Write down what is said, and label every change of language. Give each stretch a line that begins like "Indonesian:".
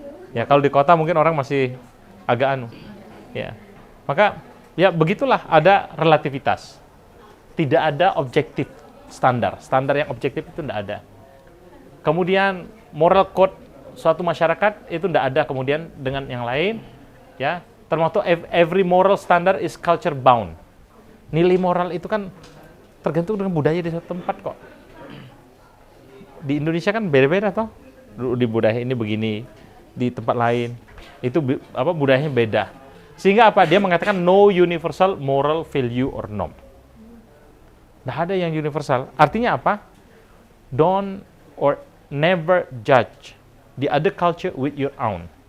Indonesian: Ya, kalau di kota mungkin orang masih agak ya. Maka ya begitulah, ada relativitas. Tidak ada objektif standar. Standar yang objektif itu tidak ada. Kemudian moral code suatu masyarakat itu tidak ada kemudian dengan yang lain, ya. Termasuk
English: every moral standard is culture bound.
Indonesian: Nilai moral itu kan tergantung dengan budaya di suatu tempat kok. Di Indonesia kan beda-beda toh. Di budaya ini begini, di tempat lain itu budayanya beda. Sehingga apa? Dia mengatakan
English: no universal moral value or norm.
Indonesian: Nggak ada yang universal. Artinya apa?
English: Don't or never judge the other culture with your own.